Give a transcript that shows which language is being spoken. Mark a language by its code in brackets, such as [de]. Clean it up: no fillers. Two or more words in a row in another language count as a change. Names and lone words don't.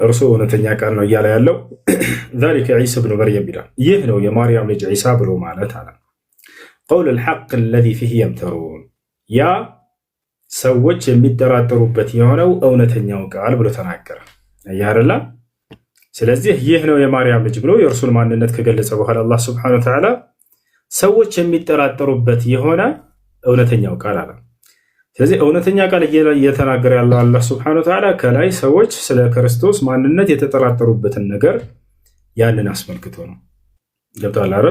[am] እርሱ እውነተኛ ቃል ነው እያለ ያለው [ar] ذلك عيسى بن مريم [am] ይላል። ይህ ነው የማርያም ልጅ ዒሳ ብሎ ማለት አለ። [ar] قول الحق الذي فيه يمترون [am] ያ ሰዎች የሚጠራጠሩበት የሆነው እውነተኛው ቃል ብሎ ተናገረ። አያረላ ስለዚህ ይህ ነው የማርያም ልጅ ብሎ የእርሱን ማንነት ከገለጸ በኋላ አላህ [ar] سبحانه وتعالى [am] ሰዎች የሚጠራጠሩበት የሆነ እውነተኛው ቃል አለ። ስለዚህ እውነተኛ ቃል እየተናገረ ያለው አላህ [ar] سبحانه وتعالى [am] ከላይ ሰዎች ስለ ክርስቶስ ማንነት የተጠራጠሩበትን ነገር ያንን አስመልክቶ ነው። ገብቷል አይደል?